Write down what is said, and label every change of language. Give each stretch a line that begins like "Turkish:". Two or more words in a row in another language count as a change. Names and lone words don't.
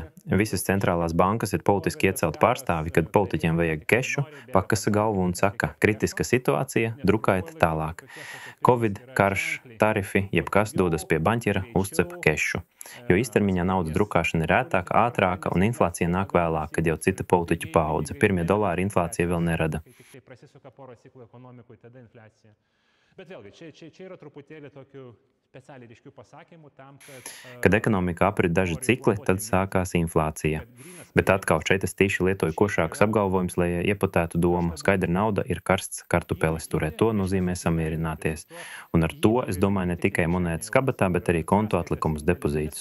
Latvian: Visas centrālās bankas ir politiski iecelt pārstāvi, kad politiķiem vajag kešu, pakasa galvu un saka, kritiska situācija, drukājiet tālāk. Covid, karš, tarifi, jebkas dodas pie baņķera, uzcep kešu. Jo īstermiņā naudas drukāšana ir ētāka, ātrāka un inflācija nāk vēlāk, kad jau cita politiķu paudze. Pirmie dolāri inflācija vēl nerada.
Lithuanian: Bet vėlgi, čia yra truputėlį tokių speciāliai ryškių pasakymų tam, kad...
Latvian: Kad ekonomika aprit daži cikli, tad sākās inflācija. Bet atkal šeit es tīši lietoju košākus apgalvojumus, lai ieputētu domu. Skaidra nauda ir karsts kartupeles, turēt to nozīmē samierināties. Un ar to es domāju ne tikai monētas kabatā, bet arī konto atlikumus depozītus.